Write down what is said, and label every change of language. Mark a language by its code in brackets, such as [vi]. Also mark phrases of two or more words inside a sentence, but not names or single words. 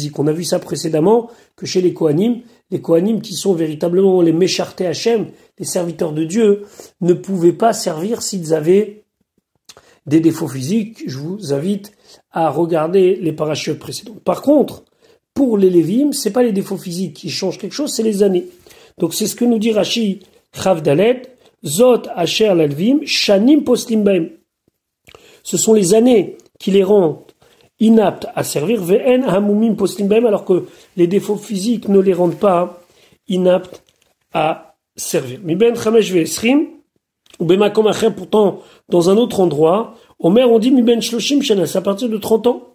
[fr] On a vu ça précédemment que chez les Kohanim qui sont véritablement les [he] משרתי השם, [fr] les serviteurs de Dieu, ne pouvaient pas servir s'ils avaient des défauts physiques. Je vous invite à regarder les parachutes précédents. Par contre, pour les Lévim, c'est pas les défauts physiques qui changent quelque chose, c'est les années. Donc c'est ce que nous dit Rashi [he] ח' ד', זאת אשר ללוים, שנים פוסלים בהם. [fr] Ce sont les années qui les rendent inaptes à servir, [he] ואין המומים פוסלים בהם, [fr] alors que les défauts physiques ne les rendent pas inaptes à servir. [he] מבן חמש ועשרים, ובמקום אחר, [fr] pourtant dans un autre endroit, Omer on dit [he] מבן שלשים שנה, [fr] c'est à partir de 30 ans.